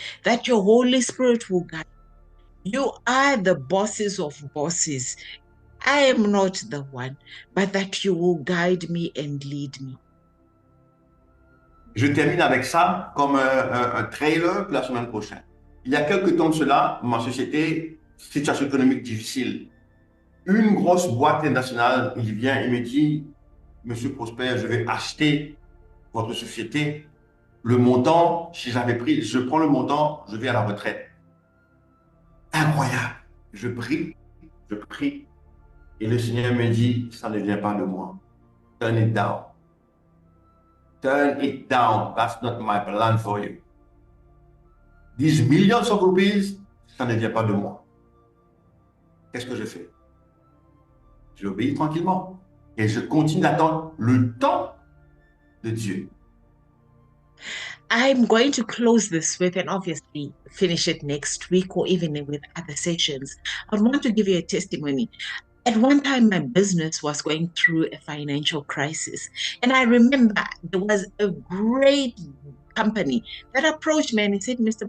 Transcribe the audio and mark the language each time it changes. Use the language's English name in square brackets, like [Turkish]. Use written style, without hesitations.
[English] That your Holy Spirit will guide. You are the bosses of bosses. I am not the one, but that you will guide me and lead me. [French] Je termine avec ça comme un trailer pour la semaine prochaine. Il y a quelques temps de cela, ma société, situation économique difficile. Une grosse boîte internationale, il vient et me dit, Monsieur Prosper, je vais acheter votre société. Le montant, si j'avais pris, je prends le montant, je vais à la retraite. Incroyable. Je prie, et le Seigneur me dit, ça ne vient pas de moi. [English] Turn it down. Turn it down. That's not my plan for you. These millions of rupees, [French] ça ne vient pas de moi. Qu'est-ce que je fais? J'obéis tranquillement. Et je continue d'attendre le temps de Dieu. [English] I'm going to close this with, and obviously finish it next week or even with other sessions. I want to give you a testimony. At one time, my business was going through a financial crisis. And I remember there was a great company that approached me and he said, Mr.